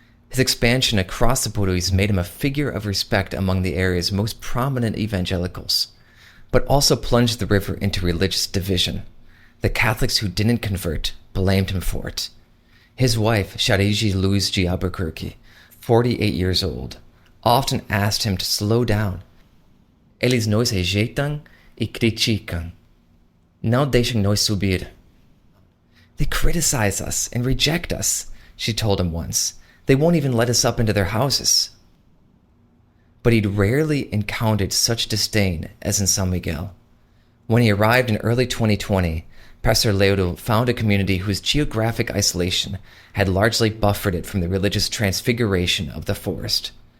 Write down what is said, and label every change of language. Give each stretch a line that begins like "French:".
English: His expansion across the Bourdois made him a figure of respect among the area's most prominent evangelicals, but also plunged the river into religious division. The Catholics who didn't convert blamed him for it. His wife, Charigi Louise de Albuquerque, 48 years old, often asked him to slow down.
Portuguese: Eles nos rejeitam e criticam. Não deixam nos subir.
English: They criticize us and reject us, she told him once. They won't even let us up into their houses. But he'd rarely encountered such disdain as in São Miguel. When he arrived in early 2020, Pastor Leudo found a community whose geographic isolation had largely buffered it from the religious transfiguration of the forest.